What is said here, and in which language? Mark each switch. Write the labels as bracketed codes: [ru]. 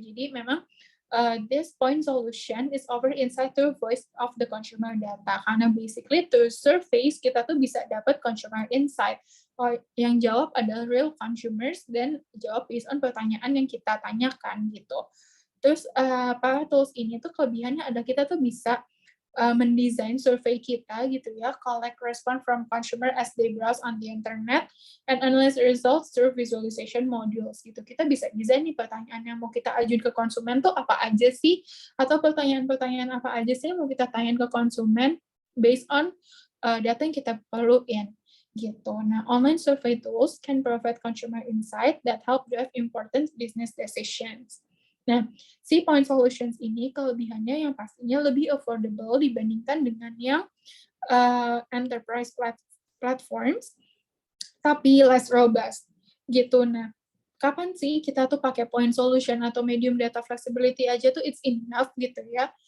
[id] Jadi memang [en] this point solution is offered inside the voice of the consumer data. [id] Karena [en] basically through surveys, [id] kita tuh bisa dapat consumer insight. Yang jawab adalah real consumers dan jawab based on pertanyaan yang kita tanyakan gitu. Terus para tools ini tuh kelebihannya ada kita tuh bisa mendesain survei kita gitu ya, [en] collect response from consumer as they browse on the internet, and analyze results through visualization modules gitu. [id] Kita bisa desain nih pertanyaan yang mau kita ajuin ke konsumen tuh apa aja sih, atau pertanyaan-pertanyaan apa aja sih yang mau kita tanyain ke konsumen based on data yang kita perluin gitu. [en] Nah, online survey tools can provide consumer insight that help drive important business decisions. [id] Nah, si point solutions ini kelebihannya yang pastinya lebih affordable dibandingkan dengan yang enterprise platforms, tapi [en] less robust [id] gitu. Nah, kapan sih kita tuh pakai point solution atau medium data flexibility aja tuh [en] it's enough [id] gitu ya.